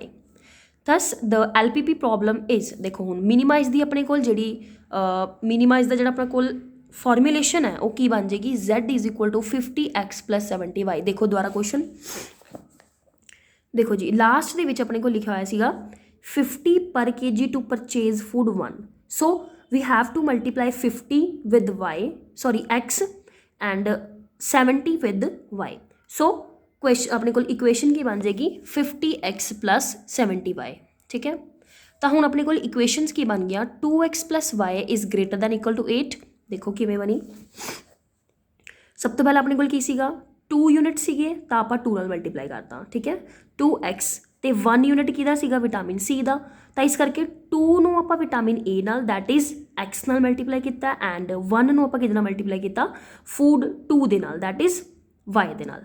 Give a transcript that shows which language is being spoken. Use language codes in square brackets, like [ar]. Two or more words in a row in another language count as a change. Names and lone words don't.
[en] thus the LPP problem is, [pa] ਦੇਖੋ ਹੁਣ ਮਿਨੀਮਾਈਜ਼ ਦੀ ਆਪਣੇ ਕੋਲ ਜਿਹੜੀ ਮਿਨੀਮਾਈਜ਼ ਦਾ ਜਿਹੜਾ ਆਪਣੇ ਕੋਲ ਫਾਰਮੂਲੇਸ਼ਨ ਹੈ ਉਹ ਕੀ ਬਣ ਜਾਏਗੀ, [en] z is equal to 50x + 70y. [pa] ਦੇਖੋ ਦੁਬਾਰਾ ਕੁਐਸਚਨ ਦੇਖੋ ਜੀ, ਲਾਸਟ ਦੇ ਵਿੱਚ ਆਪਣੇ ਕੋਲ ਲਿਖਿਆ ਹੋਇਆ ਸੀਗਾ [en] 50 per kg to purchase food 1, so we have to multiply 50 with x and 70 with y। so question [pa] ਆਪਣੇ ਕੋਲ ਇਕੁਏਸ਼ਨ ਕੀ ਬਣ ਜਾਏਗੀ, 50x + 70y। ਠੀਕ ਹੈ, ਤਾਂ ਹੁਣ ਆਪਣੇ ਕੋਲ ਇਕੁਏਸ਼ਨਸ ਕੀ ਬਣ ਗਿਆ, [en] 2x + y is greater than equal to 8। [pa] ਦੇਖੋ ਕਿਵੇਂ ਬਣੀ। ਸਭ ਤੋਂ ਪਹਿਲਾਂ ਆਪਣੇ ਕੋਲ ਕੀ ਸੀਗਾ, 2 ਯੂਨਿਟ ਸੀਗੇ ਤਾਂ ਆਪਾਂ 2 ਨਾਲ ਮਲਟੀਪਲਾਈ ਕਰਤਾ। ਠੀਕ ਹੈ, 2x ਤੇ 1 ਯੂਨਿਟ ਕਿਹਦਾ ਸੀਗਾ, ਵਿਟਾਮਿਨ ਸੀ ਦਾ, ਤਾਂ ਇਸ ਕਰਕੇ 2 ਨੂੰ ਆਪਾਂ ਵਿਟਾਮਿਨ ਏ ਨਾਲ [en] that is x [pa] ਨਾਲ ਮਲਟੀਪਲਾਈ ਕੀਤਾ, ਐਂਡ 1 ਨੂੰ ਆਪਾਂ ਕਿਹਦੇ ਨਾਲ ਮਲਟੀਪਲਾਈ ਕੀਤਾ, ਫੂਡ 2 ਦੇ ਨਾਲ [en] that is y [pa] ਦੇ ਨਾਲ।